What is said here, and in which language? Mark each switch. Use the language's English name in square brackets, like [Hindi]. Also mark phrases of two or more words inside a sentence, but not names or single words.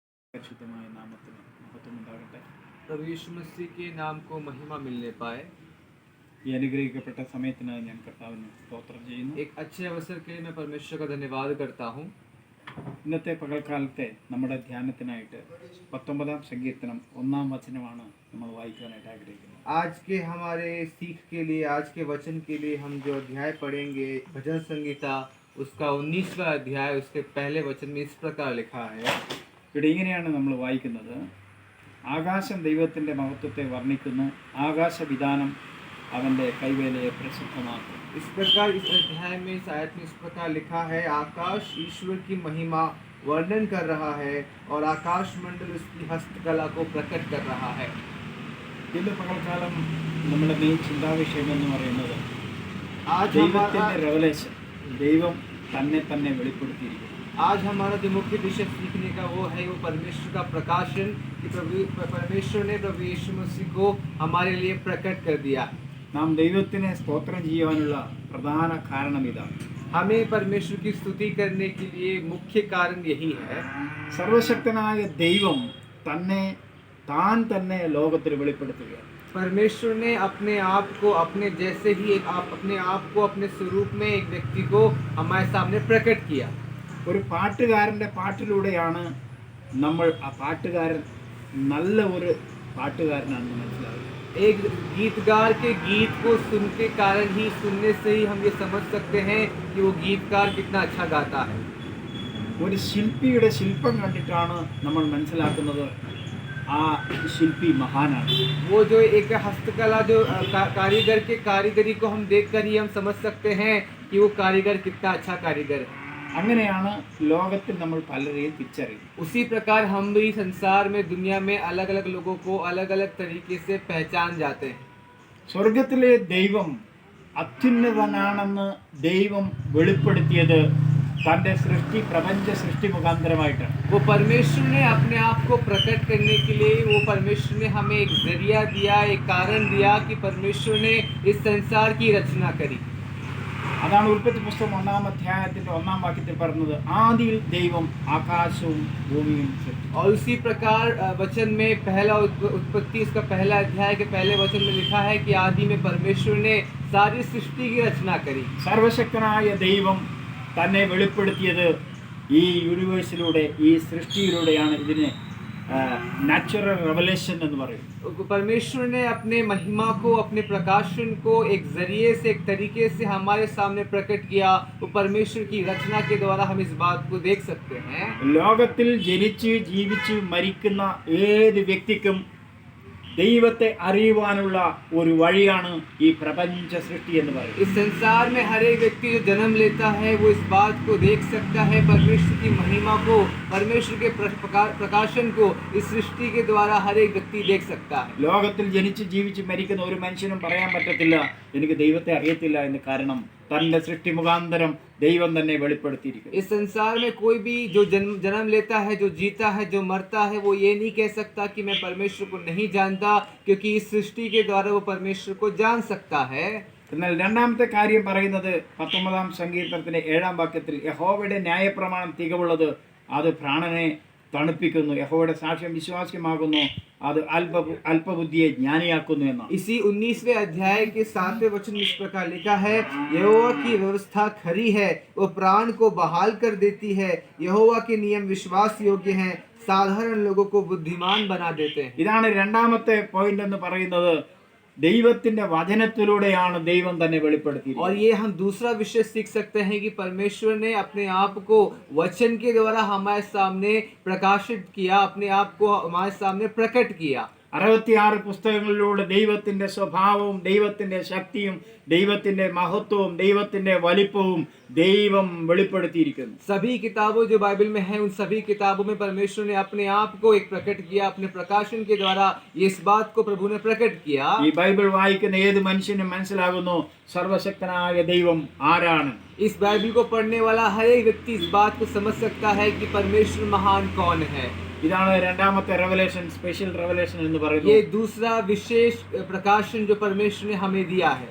[Malayalam] പരിശുദ്ധമായ നാമത്തിന് മഹത്വം ഉണ്ടാകട്ടെ. [Hindi] प्रभु यीशु मसीह के नाम को महिमा मिलने पाए। [Malayalam] ഈ അനുഗ്രഹിക്കപ്പെട്ട സമയത്തിനായി ഞാൻ കർത്താവിന് സ്തോത്രം ചെയ്യുന്നു. [Hindi] एक अच्छे अवसर के लिए मैं परमेश्वर का धन्यवाद करता हूँ। [Malayalam] ഇന്നത്തെ പകൽക്കാലത്തെ നമ്മുടെ ധ്യാനത്തിനായിട്ട് 19-ാം സങ്കീർത്തനം 1-ാം വചനമാണ് നമ്മൾ വായിക്കാനായിട്ട് ആഗ്രഹിക്കുന്നത്. [Hindi] आज के हमारे सीख के लिए, आज के वचन के लिए हम जो अध्याय पढ़ेंगे भजन संगीता उसका 19वां अध्याय, उसके पहले वचन में इस प्रकार लिखा है। [Malayalam] ഇവിടെ ഇങ്ങനെയാണ് നമ്മൾ വായിക്കുന്നത്: ആകാശം ദൈവത്തിൻ്റെ മഹത്വത്തെ വർണ്ണിക്കുന്നു, ആകാശവിധാനം അവൻ്റെ കൈവേലയെ പ്രസിദ്ധമാക്കും. [Hindi] इस प्रकार इस अध्याय में, इस आयत में इस प्रकार लिखा है, आकाश ईश्वर की महिमा वर्णन कर रहा है और आकाश मंडल उसकी हस्तकला को प्रकट कर रहा है। [Malayalam] ഇന്ന് പകൽക്കാലം നമ്മുടെ മെയിൻ ചിന്താവിഷയം എന്ന് പറയുന്നത് [Hindi] आज [Malayalam] ദൈവത്തിൻ്റെ റെവലേഷൻ, ദൈവം തന്നെ വെളിപ്പെടുത്തിയിരിക്കുന്നു. [Hindi] आज हमारा जो मुख्य विषय सीखने का वो है, वो परमेश्वर का प्रकाशन, कि परमेश्वर ने प्रभु यीशु मसीह को हमारे लिए प्रकट कर दिया। [Malayalam] നാം ദൈവത്തിനെ സ്തോത്രം ചെയ്യുവാനുള്ള പ്രധാന കാരണം ഇതാണ്. [Hindi] हमें परमेश्वर की स्तुति करने के लिए मुख्य कारण यही है। [Malayalam] സർവശക്തനായ ദൈവം തന്നെ ലോകത്തിന് വെളിപ്പെടുത്തുകയാണ്. [Hindi] परमेश्वर ने अपने आप को, अपने जैसे ही अपने आप को अपने स्वरूप में एक व्यक्ति को हमारे सामने प्रकट किया। [Malayalam] ഒരു പാട്ടുകാരൻ്റെ പാട്ടിലൂടെയാണ് നമ്മൾ ആ പാട്ടുകാരൻ നല്ല ഒരു പാട്ടുകാരനാണെന്ന് മനസ്സിലാവുന്നത്. [Hindi] एक गीतकार के गीत को सुनने कारण ही, सुनने से ही हम ये समझ सकते हैं कि वो गीतकार कितना अच्छा गाता है। [Malayalam] ഒരു ശില്പിയുടെ ശില്പം കണ്ടിട്ടാണ് നമ്മൾ മനസ്സിലാക്കുന്നത് ആ ശില്പി മഹാനാണ്. [Hindi] वो जो एक हस्तकला, जो कारीगर के कारीगरी को हम देखकर ही हम समझ सकते हैं कि वो कारीगर कितना अच्छा कारीगर है। [Malayalam] അങ്ങനെയാണ് ലോകത്തിൽ നമ്മൾ പലരെയും തിരിച്ചറിയുന്നത്. [Hindi] उसी प्रकार हम भी संसार में, दुनिया में अलग अलग लोगों को अलग अलग तरीके से पहचान जाते हैं। [Malayalam] സ്വർഗത്തിലെ ദൈവം അത്യുന്നതനാണെന്ന് ദൈവം വെളിപ്പെടുത്തിയത് തൻ്റെ പ്രപഞ്ച സൃഷ്ടി മുഖാന്തരമായിട്ടാണ്. [Hindi] वो परमेश्वर ने अपने आप को प्रकट करने के लिए, वो परमेश्वर ने हमें एक जरिया दिया, एक कारण दिया कि परमेश्वर ने इस संसार की रचना करी। [Malayalam] അതാണ് ഉൽപ്പത്തി പുസ്തകം 1-ാം അധ്യായത്തിന്റെ 1-ാം വാക്യത്തിൽ പറഞ്ഞത്, ആദിയിൽ ദൈവം ആകാശവും ഭൂമിയും സൃഷ്ടിച്ചു. [Hindi] और उसी प्रकार वचन में पहला उत्पत्ति, इसका पहला अध्याय के पहले वचन में लिखा है कि आदि में परमेश्वर ने सारी सृष्टि की रचना करी। [Malayalam] സർവശക്തനായ ദൈവം തന്നെ വെളിപ്പെടുത്തിയത് ഈ യൂണിവേഴ്സിലൂടെ, ഈ സൃഷ്ടിയിലൂടെയാണ്. ഇതിന് [English] natural revelation [Malayalam] എന്ന് പറയും. [Hindi] परमेश्वर ने अपने महिमा को, अपने प्रकाशन को एक जरिए से, एक तरीके से हमारे सामने प्रकट किया। वो परमेश्वर की रचना के द्वारा हम इस बात को देख सकते हैं। [Malayalam] ലോകത്തിൽ ജനിച്ച് ജീവിച്ച് മരിക്കുന്ന ഏത് വ്യക്തിക്കും ദൈവത്തെ അറിയുവാനുള്ള ഒരു വഴിയാണ് ഈ പ്രപഞ്ച സൃഷ്ടി എന്ന് പറയുന്നത്. [Hindi] इस संसार में हर एक व्यक्ति जो जन्म लेता है वो इस बात को देख सकता है, परमेश्वर की महिमा को, परमेश्वर के प्रकाशन को इस सृष्टि के द्वारा हर एक व्यक्ति देख सकता है। [Malayalam] ലോകത്തിൽ ജനിച്ച് ജീവിച്ച് മരിക്കുന്ന ഒരു മനുഷ്യനും പറയാൻ പറ്റത്തില്ല എനിക്ക് ദൈവത്തെ അറിയത്തില്ല എന്ന്. കാരണം തന്റെ സൃഷ്ടി മുഖാന്തരം ദൈവം തന്നെ വെളിപ്പെടുത്തിയിരിക്കുന്നു. [Hindi] इस संसार में कोई भी जो जन्म लेता है, जो जीता है, जो मरता है, वो ये नहीं कह सकता कि मैं परमेश्वर को नहीं जानता, क्योंकि इस सृष्टि के द्वारा वो परमेश्वर को जान सकता है। [Malayalam] എന്നാൽ രണ്ടാമത്തെ കാര്യം പറയുന്നത് 19-ാം സങ്കീർത്തനത്തിന്റെ 7-ാം വാക്യത്തിൽ, യഹോവയുടെ ന്യായപ്രമാണം തികവുള്ളത്, അത് പ്രാണനെ തണുപ്പിക്കുന്നു. യഹോവയുടെ സാക്ഷ്യം വിശ്വാസ്യമാകുന്നു, അത് അല്പബുദ്ധിയെ ജ്ഞാനിയാക്കുന്നു എന്നാണ്. [Hindi] इसी 19वें अध्याय के 7वें वचन में इस प्रकार लिखा है, यहोवा की व्यवस्था खरी है, वो प्राण को बहाल कर देती है, यहोवा के नियम विश्वास योग्य हैं, साधारण लोगों को बुद्धिमान बना देते हैं। [Malayalam] ഇതാണ് രണ്ടാമത്തെ പോയിന്റ് എന്ന് പറയുന്നത്. ദൈവത്തിന്റെ വചനത്തിലൂടെയാണ് ദൈവം തന്നെ വെളിപ്പെടുത്തിയത്. [Hindi] और ये हम दूसरा विषय सीख सकते हैं कि परमेश्वर ने अपने आप को वचन के द्वारा हमारे सामने प्रकाशित किया, अपने आप को हमारे सामने प्रकट किया। [Malayalam] 66 പുസ്തകങ്ങളിലൂടെ ദൈവത്തിന്റെ സ്വഭാവവും ദൈവത്തിന്റെ ശക്തിയും ദൈവത്തിന്റെ മഹത്വവും ദൈവത്തിന്റെ വലിപ്പവും ദൈവം വെളിപ്പെടുത്തിയിരിക്കുന്നു. [Hindi] सभी किताबों जो बाइबल में है, उन सभी किताबों में परमेश्वर ने अपने आप को एक प्रकट किया, अपने प्रकाशन के द्वारा इस बात को प्रभु ने प्रकट किया। [Malayalam] ഈ ബൈബിൾ വായിക്കുന്ന ഏത് മനുഷ്യനും മനസ്സിലാകുന്നു സർവശക്തനായ ദൈവം ആരാണ്. [Hindi] इस बाइबल को पढ़ने वाला हर एक व्यक्ति इस बात को समझ सकता है कि परमेश्वर महान कौन है। [Malayalam] ഇതാണ് രണ്ടാമത്തെ [English] revelation, special revelation [Malayalam] എന്ന് പറയുന്നത്. [Hindi] ये दूसरा विशेष प्रकाशन जो परमेश्वर ने हमें दिया है।